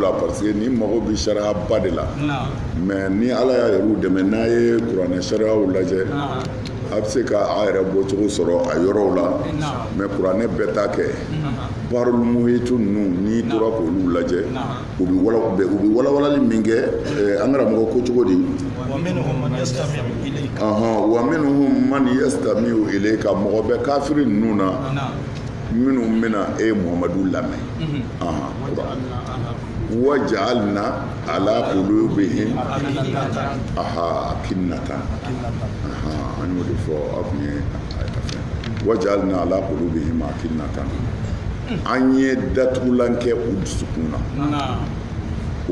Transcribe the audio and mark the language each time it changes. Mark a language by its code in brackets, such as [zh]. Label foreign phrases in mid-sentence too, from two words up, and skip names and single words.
[bm] la [fr] parce que [bm] ni mago bi sariya ba de la mais ni ala y'a yɛrɛ dɛmɛ n'a ye kuranɛ sariyaw lajɛ a bɛ se ka a yɛrɛ bɔcogo sɔrɔ a yɔrɔw la mais kuranɛ bɛɛ ta kɛ barul muhitu ninnu n'i tora k'olu lajɛ u bɛ walawalali min kɛ an karamɔgɔ ko cogo di wa [ar] منهم من يستمع إليك [bm] mɔgɔ bɛ kafiri ninnu na minnu bɛna e Muhammadu lamɛn [ar] وجعلنا على قلوبهم أكنة [bm] an y'o de fɔ a kun ye [ar] وجعلنا على قلوبهم أكنة [bm] an ye datugulan kɛ u dusukun na u